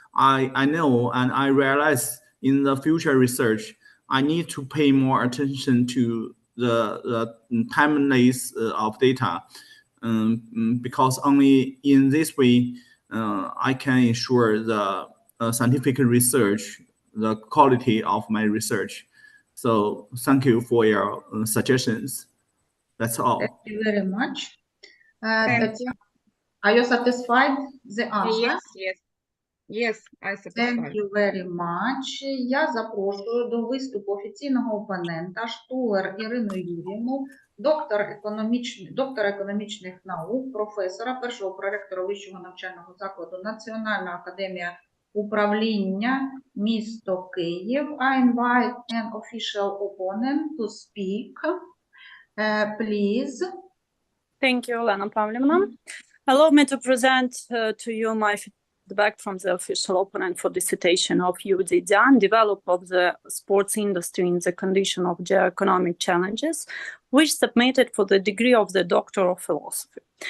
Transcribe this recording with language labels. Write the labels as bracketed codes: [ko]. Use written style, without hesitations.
[en] I know and I realize in the future research, I need to pay more attention to the timeliness of data, because only in this way I can ensure the scientific research, the quality of my research. So thank you for your suggestions. That's all. Thank you very much. Tatiana, are you satisfied with the answer? Yes, I Thank satisfied. you very much. [uk] Я запрошую до виступу офіційного опонента Штулер Ірину Юріївну, доктор економічних наук, професора, першого проректора Вищого навчального закладу Національна академія управління, місто Київ. [en] I invite an official opponent to speak. Please. Thank you, Olena Pavlovna. Allow me to present to you my feedback from the official opponent for dissertation of Yuy Цзіцзянь, development of the sports industry in the condition of geo-economic challenges, which submitted for the degree of the Doctor of Philosophy.